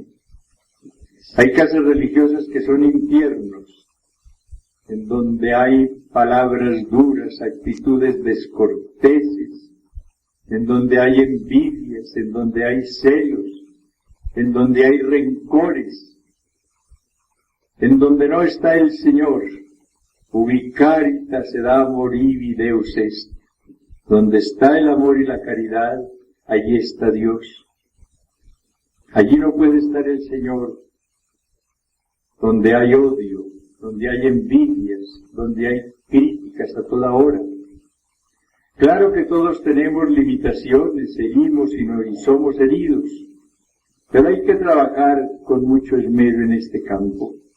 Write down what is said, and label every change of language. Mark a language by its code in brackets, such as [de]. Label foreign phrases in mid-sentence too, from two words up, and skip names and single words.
[es] Hay casas religiosas que son infiernos, en donde hay palabras duras, actitudes descorteses, en donde hay envidias, en donde hay celos, en donde hay rencores, en donde no está el Señor. [la] Ubi caritas et amor ibi Deus est. [es] Donde está el amor y la caridad, allí está Dios. Allí no puede estar el Señor. Donde hay odio, donde hay envidias, donde hay críticas a toda hora. Claro que todos tenemos limitaciones, herimos y somos heridos, pero hay que trabajar con mucho esmero en este campo.